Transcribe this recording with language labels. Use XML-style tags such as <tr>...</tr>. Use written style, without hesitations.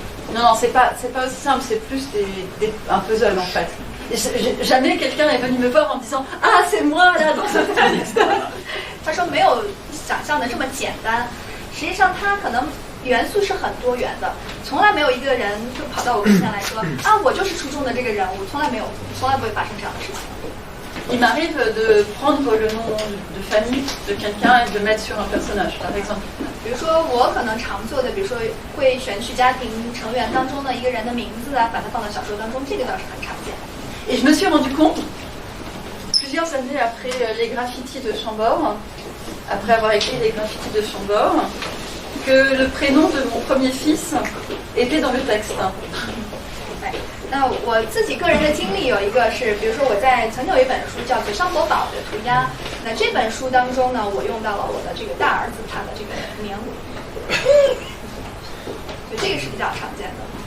<fr>Non, c'est pas aussi simple. C'est plus un puzzle en fait. Jamais quelqu'un est venu me voir en me disant ah c'est moi là dans ce texte.</fr> <zh>他说没有想象的这么简单，实际上它可能元素是很多元的，从来没有一个人就跑到我跟前来说啊，我就是书中的这个人物，从来不会发生这样的事情。</zh> <fr>Il m'arrive de prendre le nom de famille de quelqu'un et de le mettre sur un personnage, par exemple.</fr> <zh>比如说我可能常做的，比如说会选取家庭成员当中的一个人的名字啊，把它放到小说当中，这个倒是很常见的。</zh> <fr>Et je me suis rendu compte, plusieurs années après les graffitis de Chambord, après avoir écrit les graffitis de Chambord, que le prénom de mon premier fils était dans le texte.</fr> <zh>那我自己个人的经历有一个是，比如说我曾经有一本书叫做《商伯宝的涂鸦》，那这本书当中呢，我用到了我的这个大儿子他的这个名，就这个是比较常见的。</zh>